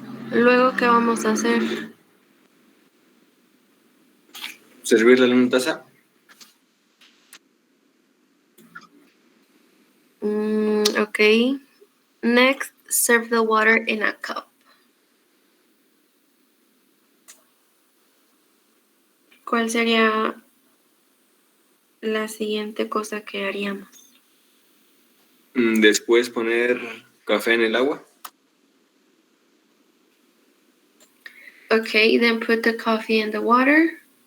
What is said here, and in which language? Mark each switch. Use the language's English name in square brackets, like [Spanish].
[Spanish] Luego, ¿qué vamos a hacer? Servirla en una taza. Okay. [English] Next, serve the water in a cup. [Spanish] ¿Cuál sería la siguiente cosa que haríamos? Después poner café en el agua. [English] Okay, then put the coffee in the water.